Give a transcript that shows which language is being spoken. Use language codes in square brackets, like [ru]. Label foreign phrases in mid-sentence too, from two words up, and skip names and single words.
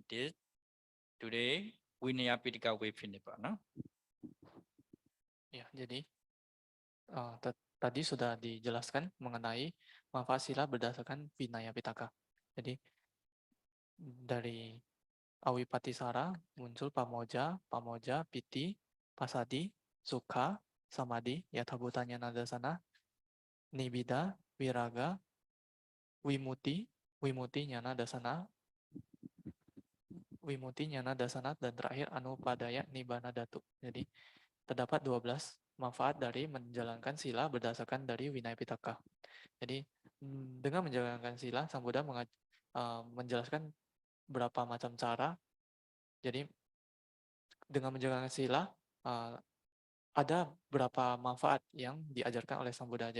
[en] This today Vinaya Pitaka way finish, no? [id] Ya, jadi tadi sudah dijelaskan mengenai manfaat sila berdasarkan Vinaya Pitaka. Jadi dari Awipatisara muncul Pamoja, Pamoja, [pi] Piti, Pasadi, Sukha, Samadhi, Yathabutanya Nadasana, Nibbida, Viraga, Wimuti, Wimuti Nyana Dasana, Wimuti Nyana Dasana, [id] dan terakhir [pi] Anupadaya Nibbana Dhatu. [id] Jadi terdapat 12 manfaat dari menjalankan sila berdasarkan dari Vinaya Pitaka. Jadi dengan menjalankan sila, Sang Buddha menjelaskan berapa macam cara. Jadi dengan menjalankan sila ada berapa manfaat yang diajarkan oleh Sang Buddha.